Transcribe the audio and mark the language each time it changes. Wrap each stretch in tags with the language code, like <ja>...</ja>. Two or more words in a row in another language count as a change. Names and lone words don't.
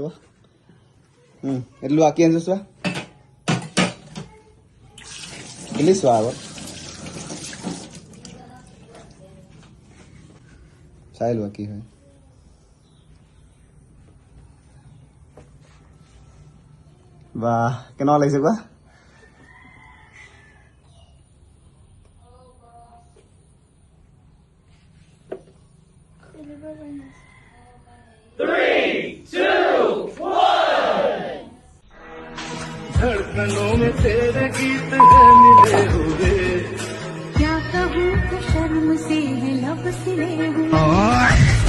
<as>এইটো লোৱা, কি আনিছো চোৱা, খুলি চোৱা আগত, চাই লোৱা কি হয়। বাহ, কেনেকুৱা লাগিছে কোৱা?</as> <hi>धड़कनों में तेरे गीत है मिले हुए, क्या कहूँ तो शर्म से है लब सिले हुए।</hi>